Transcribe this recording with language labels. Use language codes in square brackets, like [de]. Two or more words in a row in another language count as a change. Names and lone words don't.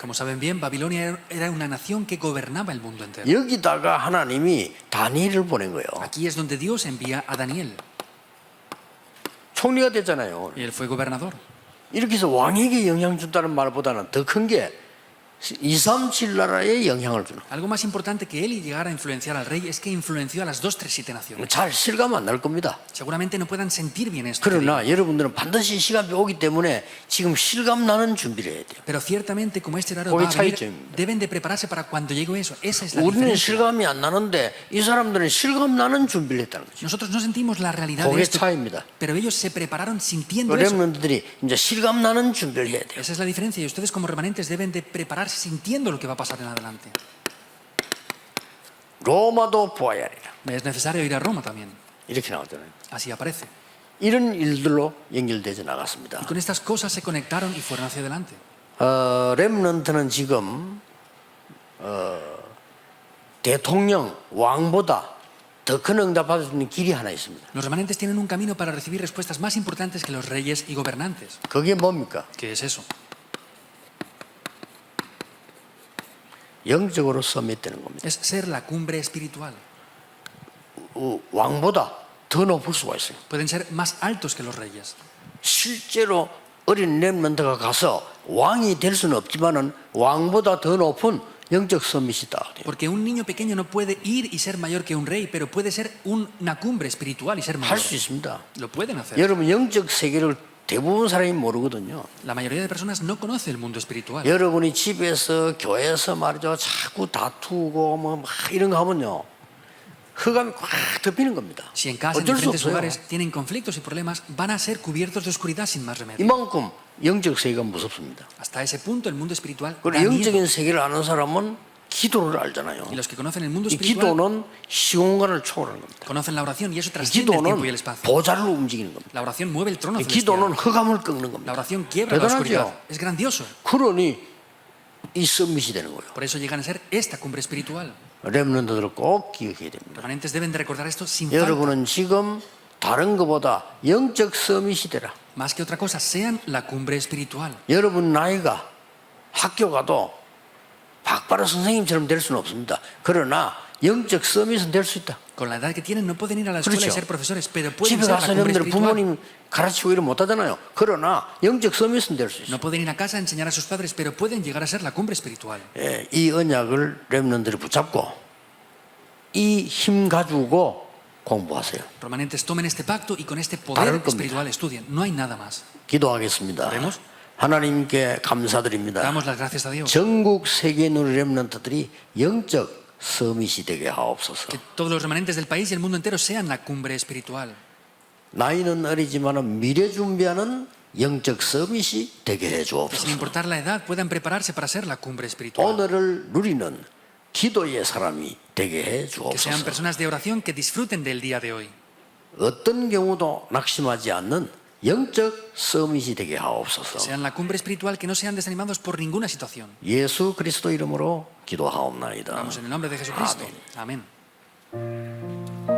[es] Como saben bien, Babilonia era una nación que gobernaba el mundo entero. [ko] 여기다가 하나님이 다니엘을 보낸 거예요. [es] Aquí es donde Dios envía a Daniel. [ko] 총리가 됐잖아요. [es] Y él fue gobernador. [ko] 이렇게 해서 왕에게 영향 준다는 말보다는 더 큰 게 237 나라에 영향을 주는. [es] Algo más importante que él llegara a influenciar al rey es que influenció a las 2, 7 naciones. [ko] 잘 실감 안 날 겁니다. [es] Seguramente no puedan sentir bien esto. que digo. [ko] 그러나 여러분들은 반드시 시간이 오기 때문에 지금 실감 나는 준비를 해야 돼요. [es] Pero ciertamente, como este horario [ko] 거기 [es] va a venir, [ko] 차이점입니다. [es] deben de prepararse para cuando llegue eso. Esa es la [ko] 우리는 [es] diferencia. [ko] 실감이 안 나는데 이 사람들은 실감 나는 준비를 했다는 거죠. [es] Nosotros no sentimos la realidad de [ko] 그게 [es] esto, [ko] 차이입니다. [es] pero ellos se prepararon sintiendo eso. [ko] 여러분들이 이제 실감 나는 준비를 해야 돼요. [es] Esa es la diferencia. Y ustedes como remanentes deben de prepararse sintiendo lo que va a pasar en adelante. [ko] 로마도 보아야 하리라. [es] Es necesario ir a Roma también. [ko] 이렇게 나오잖아요. [es] Así aparece. [ko] 이런 일들로 연결되져 나갔습니다. [es] Y con estas cosas se conectaron y fueron hacia adelante. [ko] 렘넌트는 지금 대통령 왕보다 더 큰 응답받을 수 있는 길이 하나 있습니다. [es] Los remanentes tienen un camino para recibir respuestas más importantes que los reyes y gobernantes. [ko] 그게 뭡니까? [es] ¿Qué es eso? [ko] 영적으로 서밋되는 겁니다. [es] Es ser la cumbre espiritual. [ko] 왕보다 더 높을 수가 있어요. [es] Pueden ser más altos que los reyes. [ko] 실제로 어린 렘넌트가 가서 왕이 될 수는 없지만은 왕보다 더 높은 영적 서밋이 있다. [es] Porque un niño pequeño no puede ir y ser mayor que un rey, pero puede ser una cumbre espiritual y ser mayor. [ko] 할 수 있습니다. [es] Lo pueden hacer. [ko] 여러분 영적 세계를 대부분 사람이 모르거든요. [es] La mayoría de personas no conoce el mundo espiritual. [ko] 여러분이 집에서 교회에서 말이죠 자꾸 다투고 뭐 막 이런 거 하면요 흑암이 꽉 덮이는 겁니다. [es] Si en casa, en [ko] 어쩔 수 [es] diferentes [ko] 없어요. [es] lugares, tienen conflictos y problemas, van a ser cubiertos de oscuridad sin más remedio. [ko] 이만큼 영적 세계가 무섭습니다. [es] Hasta ese punto, el mundo espiritual da [ko] 그리고 [es] miedo. [ko] 영적인 세계를 아는 사람은 기도를 알잖아요. [es] Y los que conocen el mundo [ko] 이 [es] espiritual [ko] 기도는 시공간을 초월하는 겁니다. [es] conocen la oración y eso [ko] 이 [es] trasciende el tiempo y el [ko] 기도는 [es] espacio. [ko] 보좌를 움직이는 겁니다. [es] La oración mueve el trono [ko] 이 [es] celestial. [ko] 기도는 흑암을 꺾는 [es] La [ko] 겁니다. [es] oración quiebra la oscuridad. [ko] 대단하죠. [es] Es grandioso. [ko] 그러니 이 서밋이 되는 거예요. [es] Por eso llegan a ser esta cumbre espiritual. [ko] 렘넌트들 꼭 기억해야 됩니다. [es] Remanentes deben de recordar esto sin falta. [ko] 여러분은 지금 다른 것보다 영적 서밋이 되라. [es] Más que otra cosa, sean la cumbre espiritual. [ko] 여러분 나이가 학교 가도 박바라 선생님처럼 될 수는 없습니다. 그러나 영적 서밋은 될 수 있다. [es] Con la edad que tienen no pueden ir a la escuela y [ko] 그렇죠. [es] ser profesores, pero pueden [ko] 집에 [es] ser la [ko] 가서 [es] cumbre [ko] 여러분들 [es] espiritual. [ko] 부모님 가르치고 이러 못하잖아요. 그러나 영적 서밋은 될 수 있어요. [es] No pueden ir a casa a enseñar a sus padres, pero pueden llegar a ser la cumbre espiritual. [ko] 예, 이 언약을 렘넌트들이 붙잡고 이 힘 가지고 공부하세요. [es] Remanentes tomen este pacto y con este [ko] 다를 [es] poder [ko] 겁니다. [es] espiritual estudien. No hay nada más. [ko] 기도하겠습니다. [es] oremos. [ko] 하나님께 감사드립니다. [es] Damos las gracias a Dios. [ko] 전국 세계에 있는 렘넌트들이 영적 서밋이 되게 하옵소서. [es] Que todos los remanentes del país y el mundo entero sean la cumbre espiritual. [ko] 나이는 어리지만 미래 준비하는 영적 서밋이 되게 해 [es] Que sin [ko] 주옵소서. [es] importar la edad puedan prepararse para ser la cumbre espiritual. [ko] 오늘을 누리는 기도의 사람이 되게 해 [es] Que sean [ko] 주옵소서. [es] personas de oración que disfruten del día de hoy. [ko] 어떤 경우도 낙심하지 않는 영적 서밋이 되게 하옵소서. [es] Sean la cumbre espiritual que no sean desanimados por ninguna situación. [ko] 예수 그리스도 이름으로 기도하옵나이다. [es] Vamos en el nombre de Jesucristo. Amén.